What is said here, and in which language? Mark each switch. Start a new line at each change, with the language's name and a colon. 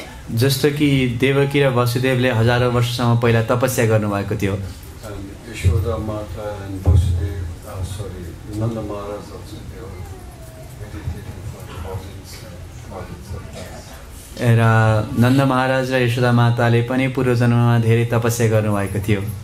Nepali: जस्तो कि देवकी र वसुदेवले हजारौं वर्षसम्म पहिला तपस्या गर्नुभएको थियो।
English: And Yashoda Mata and Vasudev, Nanda Maharaj also, they were meditating for thousands of years.
Nepali: र नन्द महाराज र यशोदा माताले पनि पूर्व जन्ममा धेरै तपस्या गर्नुभएको थियो।